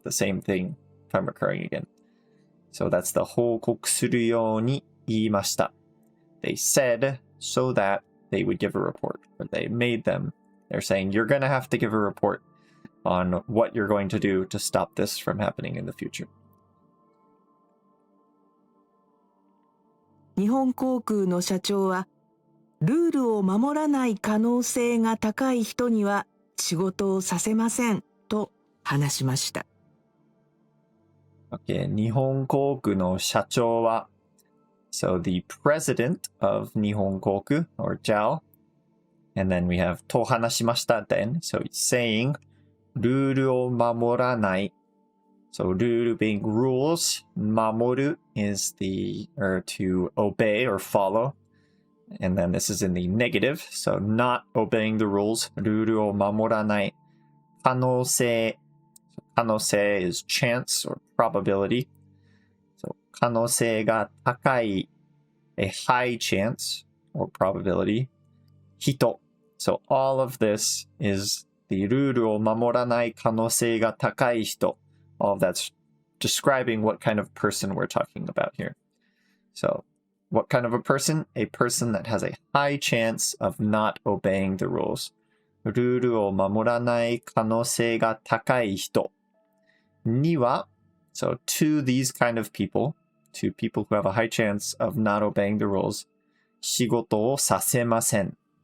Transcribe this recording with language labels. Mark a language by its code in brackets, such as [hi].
[en] The same thing from occurring again. So that's the [ja] 報告するように言いました [en] They said so that they would give a report. Or they made them. They're saying you're going to have to give a report on what you're going to do to stop this from happening in the future. [ja] 日本航空の社長はルールを守らない可能性が高い人には仕事をさせませんと話しました。 [en] Okay, [ja] 日本航空の社長は [en] So the president of 日本航空 or Zhao and then we have [ja] と話しました [en] then so it's saying [ja] ルールを守らない [en] So ルール being rules 守る is the or to obey or follow And then this is in the negative, so not obeying the rules. [ja] ルールを守らない。可能性。 [en] 可能性 is chance or probability. [ja] So 可能性が高い。 [en] A high chance or probability. [ja] 人。 [en] So all of this is the [ja] ルールを守らない可能性が高い人. [en] All of that's describing what kind of person we're talking about here. So what kind of a person? A person that has a high chance of not obeying the rules. [ja] ルールを守らない可能性が高い人には、 [en] so to these kind of people, to people who have a high chance of not obeying the rules, [ja] 仕事をさせません。